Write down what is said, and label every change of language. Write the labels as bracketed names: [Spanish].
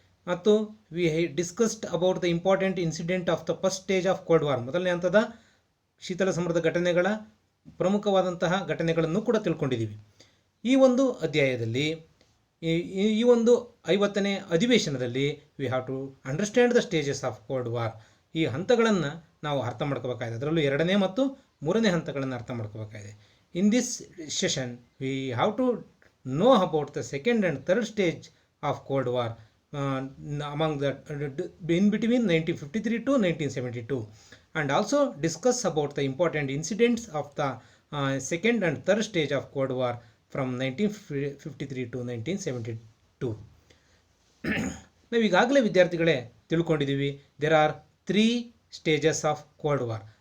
[English] ಮತ್ತು we discussed about the important incident of the first stage of cold war, [Kannada] ಮೊದಲನೇ ಹಂತದ ಶೀತಲ ಸಮರದ ಘಟನೆಗಳ ಪ್ರಮುಖವಾದಂತಹ ಘಟನೆಗಳನ್ನು ಕೂಡ ತಿಳ್ಕೊಂಡಿದ್ದೀವಿ. ಈ ಒಂದು ಅಧ್ಯಾಯದಲ್ಲಿ, ಈ ಒಂದು 50ನೇ ಅಧಿವೇಶನದಲ್ಲಿ [English] we have to understand the stages of cold war, [Kannada] ಈ ಹಂತಗಳನ್ನು ನಾವು ಅರ್ಥ ಮಾಡ್ಕೋಬೇಕಾಗಿದೆ. ಅದರಲ್ಲೂ 2ನೇ ಮತ್ತು 3ನೇ ಹಂತಗಳನ್ನು ಅರ್ಥ ಮಾಡ್ಕೋಬೇಕಾಗಿದೆ. [English] In this session we have to know about the second and third stage of cold war among the in between 1953 to 1972, and also discuss about the important incidents of the second and third stage of Cold War from 1953 to 1972. [Kannada] ನಾವು ಈಗಾಗಲೇ ವಿದ್ಯಾರ್ಥಿಗಳೇ ತಿಳ್ಕೊಂಡಿದ್ದೀವಿ, [English] There are 3 stages of cold war.